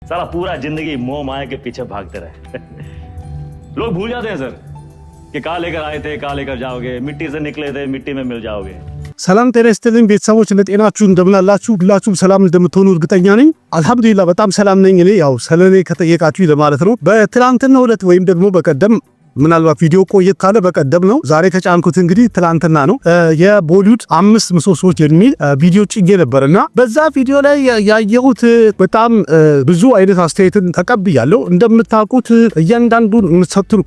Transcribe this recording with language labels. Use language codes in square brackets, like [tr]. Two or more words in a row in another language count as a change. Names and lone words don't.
[hi] साला पूरा जिंदगी मोह माया के पीछे भागते रहे लोग भूल जाते हैं सर कि कहाँ लेकर आए थे, कहाँ लेकर जाओगे, मिट्टी से निकले थे, मिट्टी में मिल जाओगे। [am] ሰላም ጤና ይስጥልኝ ቤተሰቦች፣ ለጤናችሁ እንደምናላችሁ ሁላችሁም ሰላም እንደምትሆኑ እርግጠኛ ነኝ። አልহামዱሊላህ በጣም ሰላም ነኝ። እኔ ያው ስለኔ ከጠየቃችሁ ለማለት ነው። በትላንትናው ዕለት ወይም ደግሞ በቀደም ምናልባት ቪዲዮ ቆየት ካለ በቀደም ነው። ዛሬ ከጫንኩት እንግዲህ ትላንትና ነው። የቦሊውድ 5 ምሰሶዎች የሚል ቪዲዮ ጭጌ ነበርና በዛ ቪዲዮ ላይ ያየሁት በጣም ብዙ አይነት አስተያየትን ተቀብያለሁ። እንደምታውቁት እያንዳንዱን የምትሰጡን